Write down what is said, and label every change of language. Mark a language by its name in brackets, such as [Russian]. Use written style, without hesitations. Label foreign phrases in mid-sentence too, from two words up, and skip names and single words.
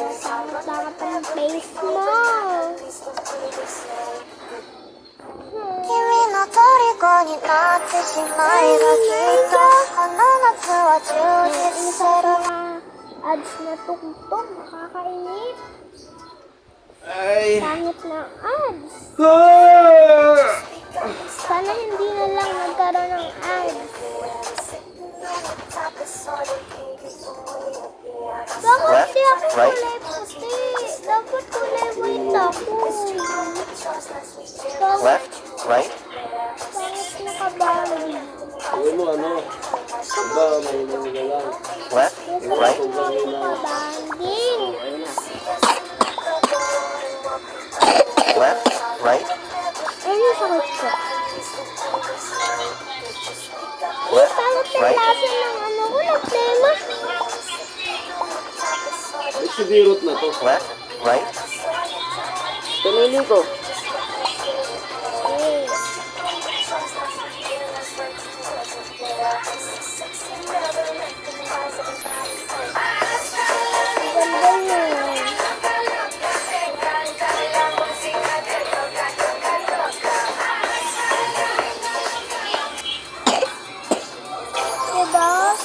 [Filipino] Bakit ang face mo? [Japanese] 君の虜になってしまえばきっとこの夏は充実する [Filipino] Ads na tugtog, nakakainip. Ay! Pangit na ads. Ah! Sana hindi na lang nagkaroon ng ads. Bakit di ako [English] Right. [Filipino] kulay puti? Dapat kulay white ako. Bakit [English] left, right, [Filipino] nakabali? Uy mo ano? Diba, marunong ka lang. [English] left, right, [Filipino] Nakabanding. [English] left, right, [Filipino] Ano yung sakit ko? [English] left, [Filipino] Bakit ang [English] right, [Filipino] lasa ng ano ko? Nagtema? Ay, si Birot na to. [English] left, right, [Filipino] Pinili ko. Eh. Ganda yun. Diba?